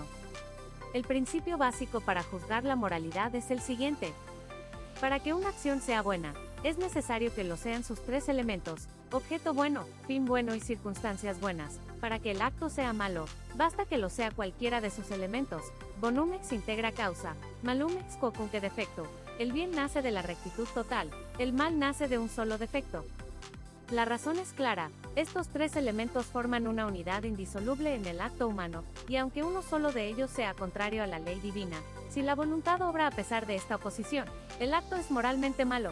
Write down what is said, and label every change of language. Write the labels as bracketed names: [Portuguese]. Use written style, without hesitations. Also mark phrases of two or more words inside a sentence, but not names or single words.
[Spanish] El principio básico para juzgar la moralidad es el siguiente. Para que una acción sea buena, es necesario que lo sean sus tres elementos, objeto bueno, fin bueno y circunstancias buenas. Para que el acto sea malo, basta que lo sea cualquiera de sus elementos. [Latin] Bonum ex integra causa, malum ex quocunque defecto. [Spanish] El bien nace de la rectitud total, el mal nace de un solo defecto. La razón es clara, Estos tres elementos forman una unidad indisoluble en el acto humano, y aunque uno solo de ellos sea contrario a la ley divina, si la voluntad obra a pesar de esta oposición, el acto es moralmente malo.